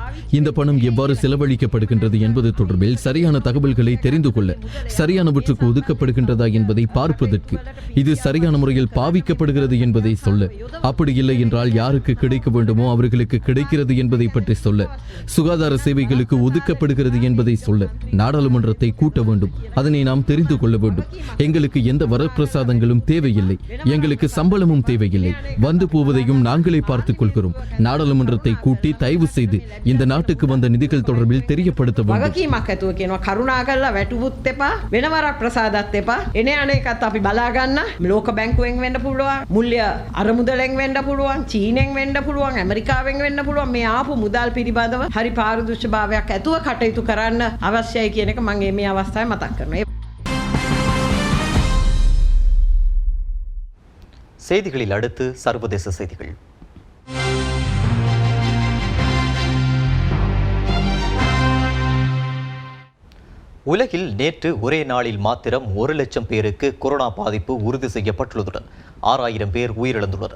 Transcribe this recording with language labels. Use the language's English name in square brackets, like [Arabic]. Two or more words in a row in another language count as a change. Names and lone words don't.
[Tamil] இந்த பணம் எவ்வாறு செலவழிக்கப்படுகின்றது என்பது தொடர்பில் சரியான தகவல்களை தெரிந்து கொள்ள, சரியானவற்றுக்கு ஒதுக்கப்படுகின்றதா என்பதை பார்ப்பதற்கு, இது சரியான முறையில் பாவிக்கப்படுகிறது என்பதை சொல்ல, அப்படி இல்லை என்றால் யாருக்கு கிடைக்க வேண்டுமோ அவர்களுக்கு கிடைக்கிறது என்பதை பற்றி சொல்ல, சுகாதார சேவைகளுக்கு ஒதுக்கப்படுகிறது என்பதை சொல்ல நாடாளுமன்றத்தை கூட்ட வேண்டும். அதனை நாம் தெரிந்து கொள்ள வேண்டும். எங்களுக்கு எந்த வரப்பிரசாதங்களும் தேவையில்லை, எங்களுக்கு சம்பளமும் தேவையில்லை. வந்து போவதையும் நாங்களே பார்த்துக் கொள்கிறோம். நாடாளுமன்றத்தை கூட்டி தயவு செய்து இந்த நாட்டுக்கு வந்த நிதிகள் தொடர்பில் தெரியப்படுத்த வேண்டும். [Sinhala] වගකීමක් ඇතුව කියනවා කරුණා කරලා වැටුපුත් එපා, වෙන වරක් ප්‍රසාදත් එපා. එන අනේකත් අපි බලා ගන්න. ලෝක බැංකුවෙන් වෙන්න පුළුවන්, මුල්‍ය අරමුදලෙන් වෙන්න පුළුවන්, චීනෙන් වෙන්න පුළුවන්, ඇමරිකාවෙන් වෙන්න පුළුවන්. මේ ආපු මුදල් පිළිබඳව හරි පාරදර්ශභාවයක් ඇතුව කටයුතු කරන්න අවශ්‍යයි කියන එක මම මේ අවස්ථාවේ මතක් කරනවා. [Tamil] செய்திகளில் அடுத்து சர்வதேச செய்திகள். உலகில் நேற்று ஒரே நாளில் மாத்திரம் 1,00,000 பேருக்கு கொரோனா பாதிப்பு உறுதி செய்யப்பட்டுள்ளதுடன் 6,000 பேர் உயிரிழந்துள்ளனர்.